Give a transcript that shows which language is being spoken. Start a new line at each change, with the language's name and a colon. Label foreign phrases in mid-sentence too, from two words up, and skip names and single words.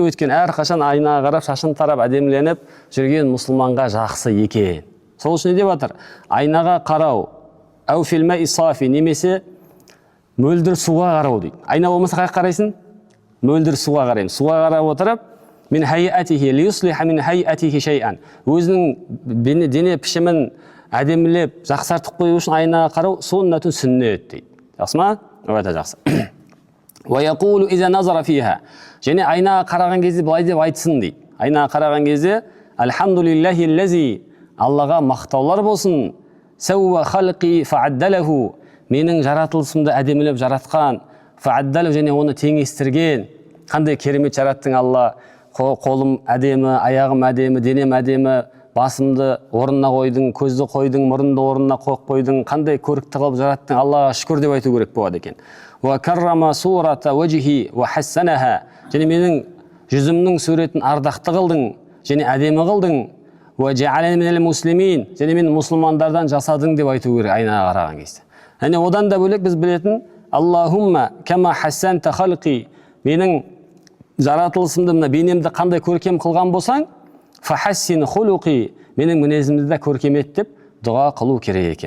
Kazakh: Өйткені әрқашан айнаға қарап, шашын тарап, әдеміленіп жүрген мұсылманға жақсы екен. Сол үшін не деп жатыр? Айнаға қарау,
Arabic: أو في الماء الصافي,
Kazakh: немесе мөлдір суға қарау дейді. Айна болмаса қай қарайсың? Мөлдір суға қараймын. Суға қарап отырып,
Arabic: من هيئته ليصلح من هيئته شيئا.
Kazakh: Өзінің дене пішімін әдемілеп, жақсартып қою үшін айнаға қарау суннатун сүннет дейді. Жақсы ма? Өте жақсы.
Arabic: ويقول إذا نظر فيها.
Kazakh: Және айнаға қараған кезде былай деп айтсын дейді. Айнаға қараған кезде
Arabic: الحمد لله الذي,
Kazakh: Аллаға мақтаулар болсын,
Arabic: سوى خلقي فعدله,
Kazakh: менің жаратылысымды әдемілеп жаратқан,
Arabic: فعدله,
Kazakh: және оны теңестірген. Қандай керемет жараттың Алла. Қолым әдемі, аяғым әдемі, денем әдемі, басымды орнына қойдың, көзді қойдың, мұрынды орнына қойып қойдың, қандай көрікті қылып жараттың, Аллаға шүкір деп айту керек болады екен.
Arabic: وكرم صورة وجهي وحسنها,
Kazakh: және менің жүзімнің суретін ардақты қылдың және әдемі қылдың.
Arabic: وجعلني من المسلمين,
Kazakh: және мен мұсылмандардан жасадың деп айту керек айнаға қараған кезде. Және одан да бөлек біз білетін
Arabic: اللهم كما حسنت خلقي,
Kazakh: менің жаратылысымды, мына бейнемді қандай көркем қылған болсаң,
Arabic: فحسن خلقي,
Kazakh: менің мінезімді де көркемет деп дұға қылу керек екен.